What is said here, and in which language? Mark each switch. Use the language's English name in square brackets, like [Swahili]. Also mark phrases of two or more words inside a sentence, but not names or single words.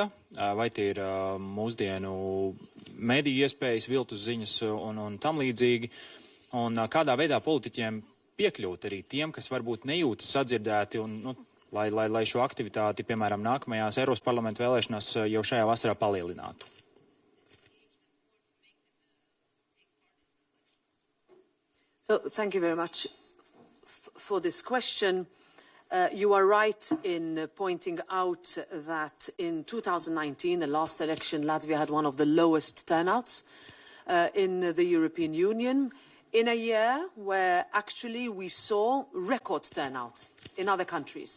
[Latvian] Vai tie ir mūsdienu mediju iespējas, viltus ziņas un tam līdzīgi? Un kādā veidā politiķiem piekļūt arī tiem, kas varbūt nejūtas sadzirdēti un, lai šo aktivitāti, piemēram, nākamajās Eiropas parlamenta vēlēšanās jau šajā vasarā palielinātu? [English] So, thank you very much for this question. You are right in pointing out that in 2019, the last election, Latvia had one of the lowest turnouts in the European Union, in a year where actually we saw record turnout in other countries.